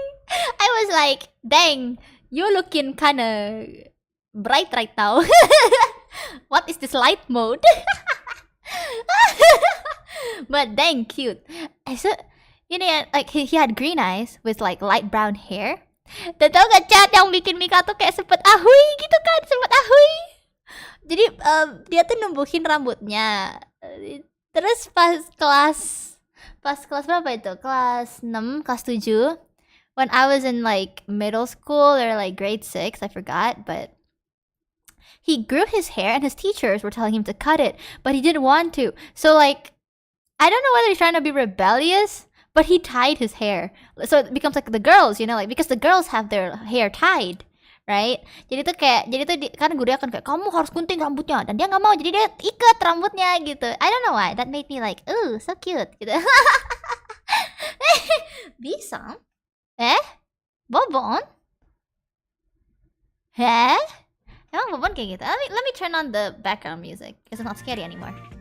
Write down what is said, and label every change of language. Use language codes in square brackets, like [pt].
[en] I was like, dang, you looking kinda bright right now. What is this light mode? But dang cute. So, like he had green eyes with like light brown hair. [id] Dan tau gak chat yang bikin Mika tuh kayak sempet ahui gitu kan, sempet ahui. Jadi dia tuh numbuhin rambutnya. Terus pas kelas berapa itu? Kelas 6, kelas 7. [en] When I was in like middle school or like grade 6, I forgot, but he grew his hair and his teachers were telling him to cut it, but he didn't want to. So like, I don't know whether he's trying to be rebellious, but he tied his hair. So it becomes like the girls, you know, like because the girls have their hair tied, right? [id] Jadi tuh kan gurunya kan kayak kamu harus gunting rambutnya, dan dia nggak mau, jadi dia ikat rambutnya gitu. [en] I don't know why, that made me like, ooh, so cute gitu. [id] Bisa? Bobon? Emang Bobon kayak gitu? [en] Let me turn on the background music because it's not scary anymore.